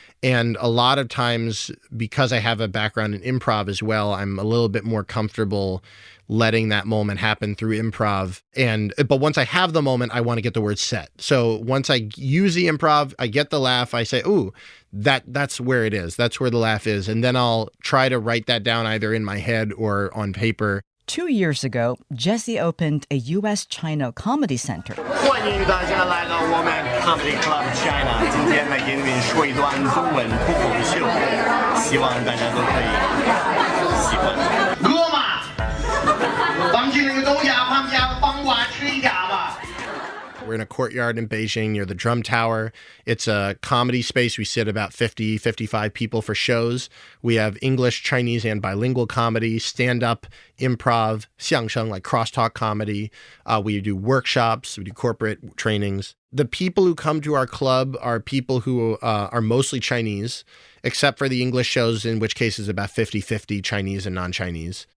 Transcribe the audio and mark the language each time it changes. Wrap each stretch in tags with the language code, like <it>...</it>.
<en>And a lot of times, because I have a background in improv as well, I'm a little bit more comfortable letting that moment happen through improv. But once I have the moment, I want to get the word set. So once I use the improv, I get the laugh, I say, ooh, that's where it is. That's where the laugh is. And then I'll try to write that down either in my head or on paper. 2 years ago, Jesse opened a U.S.-China comedy center.</en> <zh>欢迎大家来到我们 Comedy Club China， 今天来给你们说一段中文脱口秀，希望大家都可以喜欢。饿吗？放进那个豆芽旁边，帮我吃一下吧。</zh> <en>We're in a courtyard in Beijing near the Drum Tower. It's a comedy space. We sit about 50, 55 people for shows. We have English, Chinese, and bilingual comedy, stand-up, improv, 相声, like crosstalk comedy. We do workshops. We do corporate trainings. The people who come to our club are people who are mostly Chinese, except for the English shows, in which case is about 50-50 Chinese and non-Chinese.</en>